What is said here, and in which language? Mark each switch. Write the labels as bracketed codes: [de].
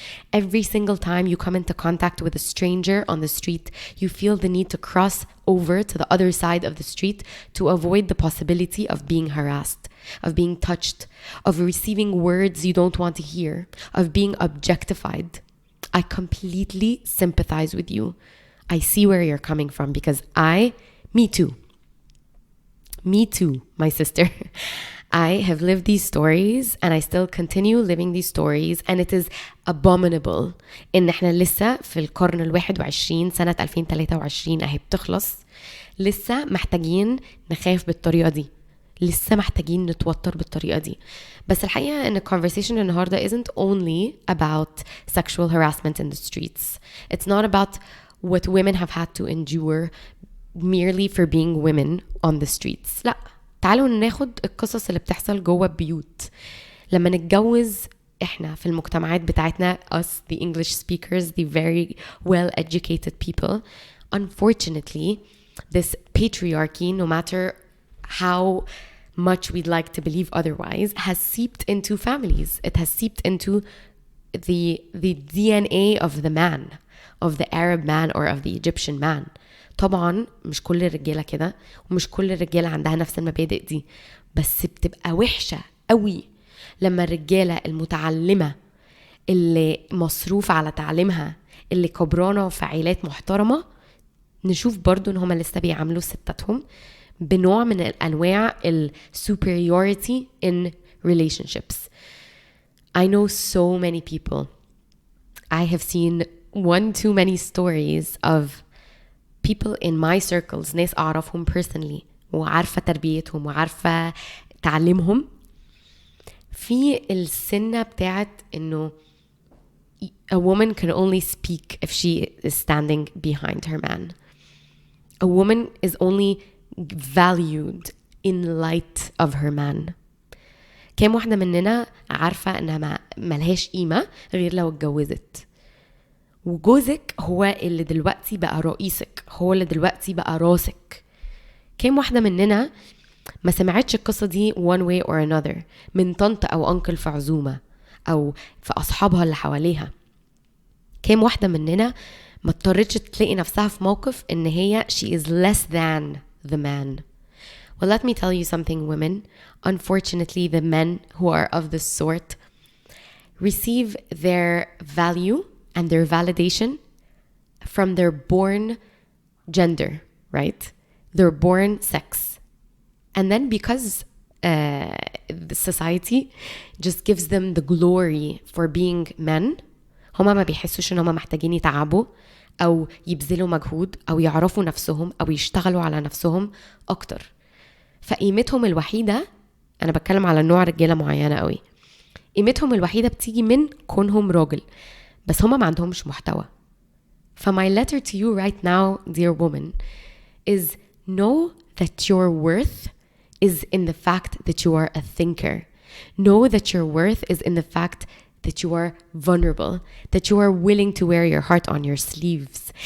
[en] Every single time you come into contact with a stranger on the street, you feel the need to cross over to the other side of the street to avoid the possibility of being harassed, of being touched, of receiving words you don't want to hear, of being objectified. I completely sympathize with you. I see where you're coming from because me too, my sister. I have lived these stories and I still continue living these stories, and it is abominable [ar] إن إحنا لسه في القرن 21 سنة 2023 أهي بتخلص، لسه محتاجين نخاف بالطريقة دي، لسه محتاجين نتوتر بالطريقة دي. بس الحقيقة إن [en] conversation [ar] النهاردة [en] isn't only about sexual harassment in the streets. It's not about what women have had to endure merely for being women on the streets. [ar] لا، تعالوا ناخد القصص اللي بتحصل جوه البيوت لما نتجوز احنا في المجتمعات بتاعتنا, [en] us the English speakers, the very well educated people. Unfortunately, this patriarchy, no matter how much we'd like to believe otherwise, has seeped into families. It has seeped into the DNA of the man, of the Arab man or of the Egyptian man. [ar] طبعا مش كل الرجالة كده ومش كل الرجالة عندها نفس المبادئ دي, بس بتبقى وحشة قوي لما الرجالة المتعلمة اللي مصروف على تعليمها اللي كبرانة في عائلات محترمة نشوف برضو ان هما لسه بيعاملوا ستاتهم بنوع من الانواع [en] superiority in relationships. I know so many people. I have seen one too many stories of people in my circles, [ar] ناس أعرفهم [en] personally [ar] وعارفة تربيتهم وعارفة تعليمهم, في السنة بتاعت إنه [en] a woman can only speak if she is standing behind her man. A woman is only valued in light of her man. [ar] كام واحدة مننا عارفة إنها ملهاش قيمة غير لو اتجوزت, وجوزك هو اللي دلوقتي بقى رئيسك, هو اللي دلوقتي بقى راسك. كام واحدة مننا ما سمعتش القصة دي [en] one way or another [ar] من طنط أو أنكل في عزومة أو في أصحابها اللي حواليها. كام واحدة مننا ما اضطرتش تلاقي نفسها في موقف إن هي [en] she is less than the man. Well, let me tell you something, women. Unfortunately, the men who are of this sort receive their value and their validation from their born gender, right? Their born sex. And then because the society just gives them the glory for being men, [ar] هما ما بيحسوش ان هما محتاجين يتعبوا او يبذلوا مجهود او يعرفوا نفسهم او يشتغلوا على نفسهم اكتر. فقيمتهم الوحيدة, انا بتكلم على نوع رجالة معينة قوي, قيمتهم الوحيدة بتيجي من كونهم راجل, بس هما ما عندهمش محتوى. [en] My letter to you right now, dear woman, is know that your worth is in the fact that you are a thinker. Know that your worth is in the fact that you are vulnerable, that you are willing to wear your heart on your sleeves.